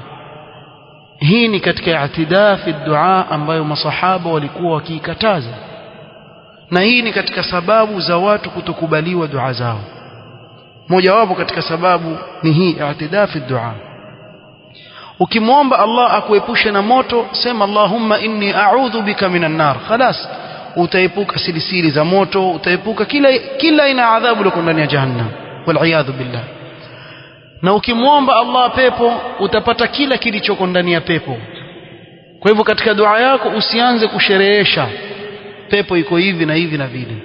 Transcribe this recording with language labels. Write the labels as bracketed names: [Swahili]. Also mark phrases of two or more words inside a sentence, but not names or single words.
[Swahili] Hii ni katika [Arabic] الاعتداء في الدعاء [Swahili] ambayo masahaba walikuwa wakiikataza, na hii ni katika sababu za watu kutokubaliwa dua zao. Moja wapo katika sababu ni hii [Arabic] الاعتداء في الدعاء. [Swahili] Ukimwomba Allah akuepushe na moto, sema [Arabic] اللهم إني أعوذ بك من النار, [Swahili] khalas, utaepuka silisili za moto, utaepuka kila aina adhabu liko ndani ya jahannam, [Arabic] وبالله. [Swahili] Na ukimwomba Allah pepo, utapata kila kilichoko ndani ya pepo. Kwa hivyo katika dua yako usianze kusherehesha pepo iko hivi na hivi na vile.